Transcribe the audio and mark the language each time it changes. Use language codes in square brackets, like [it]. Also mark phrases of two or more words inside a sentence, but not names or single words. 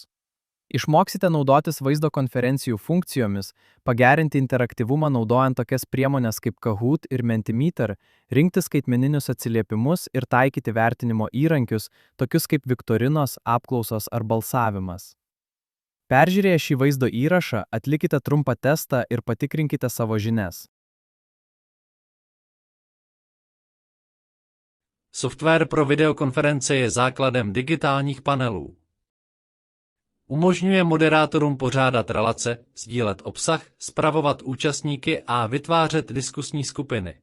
[lt] Išmoksite naudotis vaizdo konferencijų funkcijomis, pagerinti interaktyvumą naudojant tokias priemones kaip Kahoot ir Mentimeter, rinkti skaitmeninius atsiliepimus ir taikyti vertinimo įrankius, tokius kaip viktorinos, apklausos ar balsavimas. Peržiūrėję šį vaizdo įrašą, atlikite trumpą testą ir patikrinkite savo žinias. [cs] Software pro videokonference je základem digitálních panelů. Umožňuje moderátorům pořádat relace, sdílet obsah, spravovat účastníky a vytvářet diskusní skupiny.